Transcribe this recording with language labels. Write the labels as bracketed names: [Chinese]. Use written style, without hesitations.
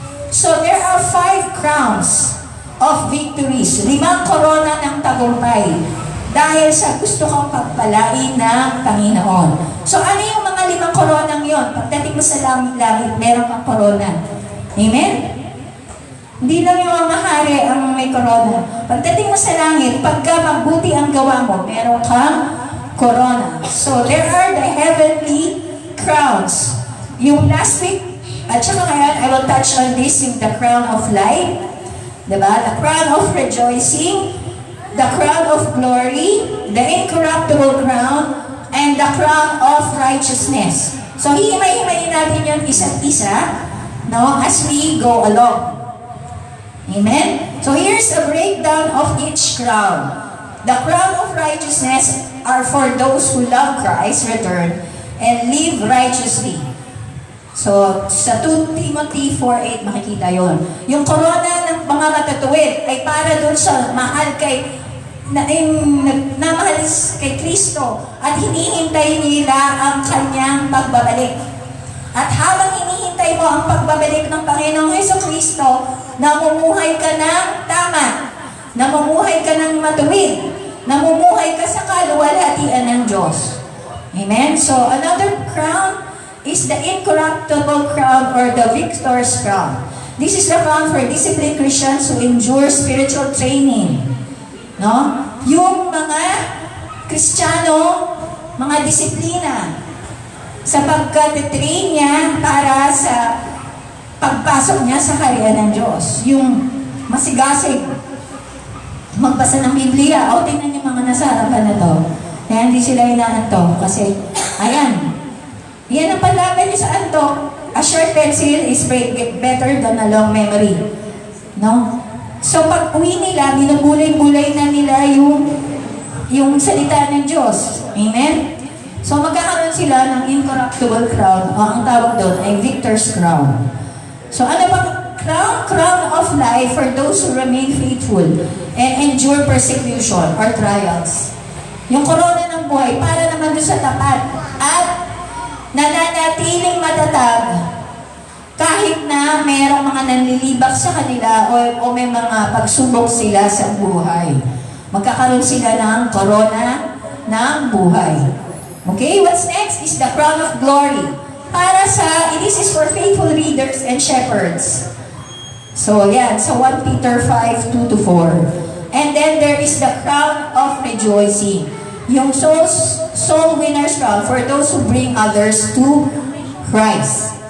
[English] So there are 5 crowns of victories, [Filipino] 5 korona ng tagumpay dahil sa gusto kang pagpalain ng Panginoon. So ano yung mga 5 koronang yon? Pagdating mo sa langit, meron kang korona. Amen? Hindi lang yung mga hari ang may korona. Pagdating mo sa langit, pagka mabuti ang gawa mo, meron kang korona. [English] So there are the heavenly crowns. Yung last week, [Filipino] at saka ngayon, [English] I will touch on this, yung the crown of life. Diba? The crown of rejoicing, the crown of glory, the incorruptible crown, and the crown of righteousness. [Filipino] So, hihimay-himayin natin yun isa't isa, no, [English] as we go along. [Filipino] Amen? [English] So, here's a breakdown of each crown. The crown of righteousness are for those who love Christ's return and live righteously. [Filipino] So, sa 2 Timothy 4:8 makikita yon. Yung korona ng mga matatuwid ay para doon sa mahal namahal kay Kristo at hinihintay nila ang kanyang pagbabalik. At habang hinihintay mo ang pagbabalik ng Panginoong Jesucristo, namumuhay ka ng tama, namumuhay ka ng matuwid, namumuhay ka sa kaluwalhatian ng Diyos. Amen? [English] So, another crown is the incorruptible crown or the victor's crown. This is the crown for disciplined Christians who endure spiritual training. No? [Filipino] Yung mga Kristiyano, mga disiplina, sa pagka-train niya para sa pagpasok niya sa kaharian ng Diyos. Yung masigasig, magbasa ng Biblia. O, tingnan niyo mga nasa harapan na to. Kaya hindi sila inaantok. Kasi, ayan. Yan ang panlaban niyo sa antok. [English] A short pencil is better than a long memory. [Filipino] No? So, pag uwi nila, binubulay-bulay na nila yung salita ng Diyos. Amen? So, magkakaroon sila ng incorruptible crown, o ang tawag doon ay victor's crown. So, ano bang crown? [English] Crown of life for those who remain faithful and endure persecution or trials. [Filipino] Yung corona ng buhay, para naman doon sa tapat at nananatiling matatag kahit na mayroong mga nanlilibak sa kanila o may mga pagsubok sila sa buhay. Magkakaroon sila ng corona ng buhay. [English] Okay, what's next is the crown of glory. This is for faithful readers and shepherds. So, yan. So, 1 Peter 5:2-4. And then there is the crown of rejoicing. Yung soul winner's crown for those who bring others to Christ.